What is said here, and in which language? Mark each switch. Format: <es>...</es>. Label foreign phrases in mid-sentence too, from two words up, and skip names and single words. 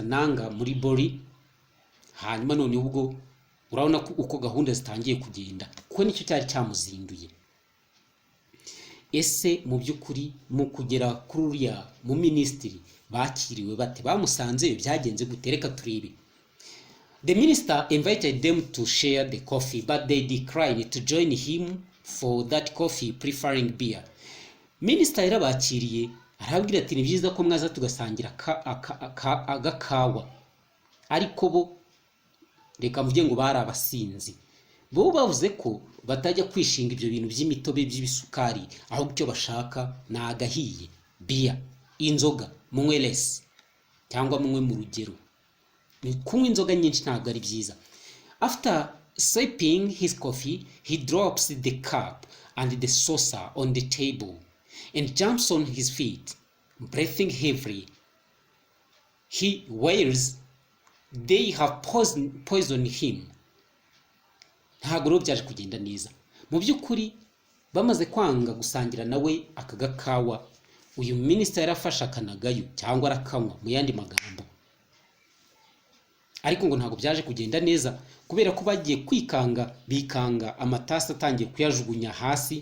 <rw>Nanga muri Bori. Hanyuma none ubwo urabona ko uko gahunda zitangiye kugenda, kuko nicyo cyari cyamuzinduye. Ese mu by'ukuri mu kugera kuri uriya mu ministry bakiriwe bate? Bamusanze byagenze gute? Reka turebe.</rw> <en>The minister invited them to share the coffee, but they declined to join him for that coffee, preferring beer.</en> <rw>Minister yarabakiriye, arababwira ati ni byiza ko mwaza tugasangira agakawa, ariko bo reka mvuge ngo bari abasinzi. Bo bavuze ko batajya kwishinga ibyo bintu by'imitobe by'ibisukari, aho icyo bashaka ni agahiye, beer, inzoga, munywe less cyangwa munywe mu rugero. Kunywa inzoga nyinshi ntabwo ari byiza.</rw> <en>After sipping his coffee, he drops the cup and the saucer on the table and jumps on his feet, breathing heavily. He wails, they have poisoned him.</en> <rw>Ntabwo rero byaje kugenda neza. Mu by'ukuri bamaze kwanga gusangira nawe akagakawa, uyu minister yarafashe akanagayo cyangwa arakanywa mu yandi magambo. Ariko ngo ntabwo byaje kugenda neza, kubera ko bagiye bikanga amatasi atangiye kuyajugunya hasi.</rw>